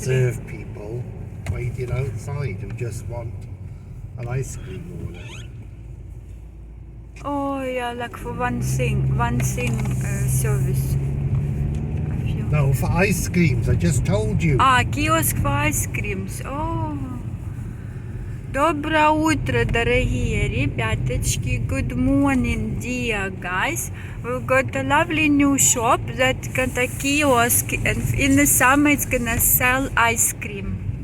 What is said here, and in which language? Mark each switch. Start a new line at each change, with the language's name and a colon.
English: serve people waiting outside who just want an ice cream or whatever. Oh yeah, like for one thing service. A few. No, for ice creams, I just told you. Kiosk for ice creams. Oh.
Russian: Доброе утро, дорогие ребяточки.
English: Good morning, dear guys. We've got a lovely new shop that's got a kiosk, and in the summer it's gonna sell ice cream.